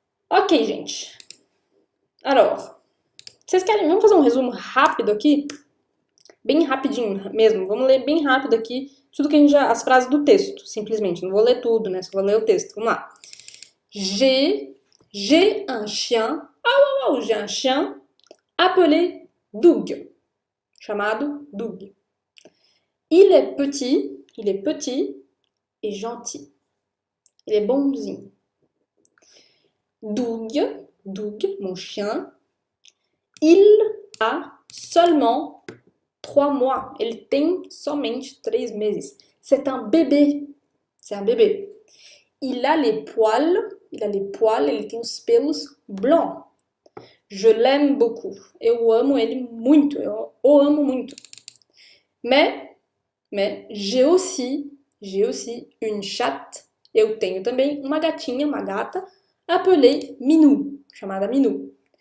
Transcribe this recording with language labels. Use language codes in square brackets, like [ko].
[pt] Ok, gente. Alors, vocês querem? Vamos fazer um resumo rápido aqui? Bem rapidinho mesmo. Vamos ler bem rápido aqui tudo que a gente já... As frases do texto, simplesmente. Não vou ler tudo, né? Só vou ler o texto. Vamos lá. [fr] J'ai un chien. J'ai un chien appelé Doug. [pt] Chamado Doug. [fr] Il est petit et gentil. Il est bonzinho. Doug, mon chien, il a seulement 3 mois. [pt] Ele tem somente 3 meses. [fr] C'est un bébé. C'est un bébé. Il a les poils, [pt] ele tem os pelos [fr] blancs. Je l'aime beaucoup. [pt] Eu amo ele muito, eu o amo muito. [fr] Mais j'ai aussi une chatte. [pt] Eu tenho também uma gatinha, uma gata, [fr] appelée Minou, [pt] chamada Minou.